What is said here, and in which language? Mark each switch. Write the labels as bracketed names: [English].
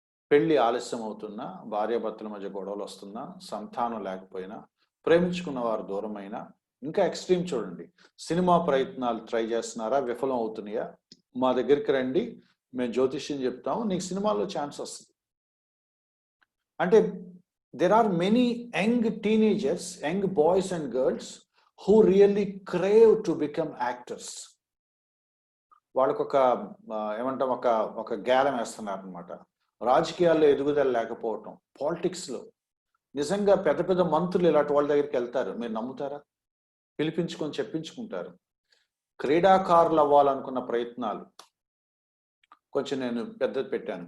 [Telugu] పెళ్లి ఆలస్యం అవుతున్నా, భార్యాభర్తల మధ్య గొడవలు వస్తున్నా, సంతానం లేకపోయినా, ప్రేమించుకున్న వారు దూరమైనా, ఇంకా ఎక్స్ట్రీమ్ చూడండి, సినిమా ప్రయత్నాలు ట్రై చేస్తున్నారా, విఫలం అవుతున్నాయా, మా దగ్గరికి రండి, మేము జ్యోతిష్యం చెప్తాము, నీకు సినిమాలో ఛాన్స్ వస్తుంది. [English] అంటే there are many young teenagers, young boys and girls who really crave to become actors. [Telugu] వాళ్ళకు ఏమంటాం, ఒక గేలం వేస్తున్నారు అనమాట. రాజకీయాల్లో ఎదుగుదల లేకపోవటం, పాలిటిక్స్లో నిజంగా పెద్ద పెద్ద మంత్రులు ఇలాంటి వాళ్ళ దగ్గరికి వెళ్తారు, మీరు నమ్ముతారా? పిలిపించుకొని చెప్పించుకుంటారు. క్రీడాకారులు అవ్వాలనుకున్న ప్రయత్నాలు కొంచెం నేను పెద్దది పెట్టాను.